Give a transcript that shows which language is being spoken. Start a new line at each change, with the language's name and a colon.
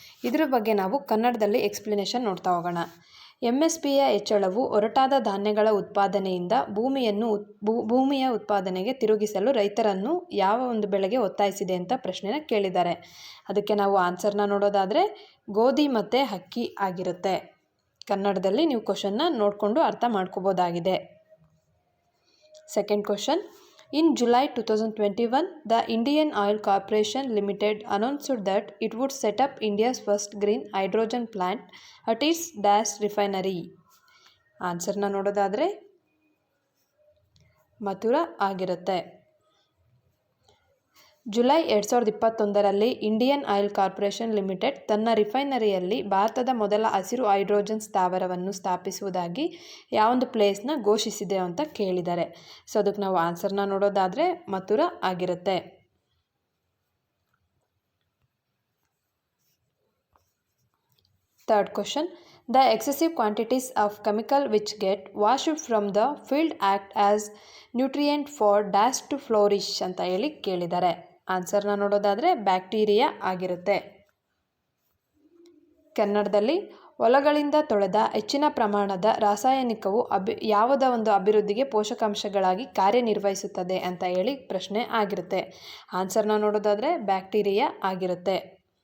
Kannada: ಇದ್ರ ಬಗ್ಗೆ ನಾವು ಕನ್ನಡದಲ್ಲಿ ಎಕ್ಸ್ಪ್ಲನೇಷನ್ ನೋಡ್ತಾ ಹೋಗೋಣ. MSPಯ ಹೆಚ್ಚಳವು ಒರಟಾದ ಧಾನ್ಯಗಳ ಉತ್ಪಾದನೆಯಿಂದ ಭೂಮಿಯ ಉತ್ಪಾದನೆಗೆ ತಿರುಗಿಸಲು ರೈತರನ್ನು ಯಾವ ಒಂದು ಬೆಳೆಗೆ ಒತ್ತಾಯಿಸಿದೆ ಅಂತ ಪ್ರಶ್ನೆನ ಕೇಳಿದ್ದಾರೆ. ಅದಕ್ಕೆ ನಾವು ಆನ್ಸರ್ನ ನೋಡೋದಾದರೆ ಗೋಧಿ ಮತ್ತು ಅಕ್ಕಿ ಆಗಿರುತ್ತೆ. ಕನ್ನಡದಲ್ಲಿ ನೀವು ಕ್ವಶನ್ನ ನೋಡಿಕೊಂಡು ಅರ್ಥ ಮಾಡ್ಕೋಬೋದಾಗಿದೆ. Second question.
English: In July 2021, the Indian Oil Corporation Limited announced that it would set up India's first green hydrogen plant at its Dash refinery.
Kannada: ಆನ್ಸರ್ನ ನೋಡೋದಾದರೆ ಮಥುರಾ ಆಗಿರುತ್ತೆ. July 2021ರಲ್ಲಿ Indian oil corporation limited ತನ್ನ ರಿಫೈನರಿಯಲ್ಲಿ ಭಾರತದ ಮೊದಲ ಹಸಿರು ಹೈಡ್ರೋಜನ್ ಸ್ಥಾವರವನ್ನು ಸ್ಥಾಪಿಸುವುದಾಗಿ ಯಾವೊಂದು ಪ್ಲೇಸ್ನ ಘೋಷಿಸಿದೆ ಅಂತ ಕೇಳಿದ್ದಾರೆ. ಸೊ ಅದಕ್ಕೆ ನಾವು ಆನ್ಸರ್ನ ನೋಡೋದಾದರೆ ಮಥುರಾ ಆಗಿರುತ್ತೆ. Third question.
English: The excessive quantities of chemical which get washed from the field act as nutrient for dash to flourish
Kannada: ಅಂತ ಹೇಳಿ ಕೇಳಿದ್ದಾರೆ. ಆನ್ಸರ್ನ ನೋಡೋದಾದರೆ ಬ್ಯಾಕ್ಟೀರಿಯಾ ಆಗಿರುತ್ತೆ. ಕನ್ನಡದಲ್ಲಿ ಹೊಲಗಳಿಂದ ತೊಳೆದ ಹೆಚ್ಚಿನ ಪ್ರಮಾಣದ ರಾಸಾಯನಿಕವು ಯಾವುದ ಒಂದು ಅಭಿವೃದ್ಧಿಗೆ ಪೋಷಕಾಂಶಗಳಾಗಿ ಕಾರ್ಯನಿರ್ವಹಿಸುತ್ತದೆ ಅಂತ ಹೇಳಿ ಪ್ರಶ್ನೆ ಆಗಿರುತ್ತೆ. ಆನ್ಸರ್ನ ನೋಡೋದಾದರೆ ಬ್ಯಾಕ್ಟೀರಿಯಾ ಆಗಿರುತ್ತೆ.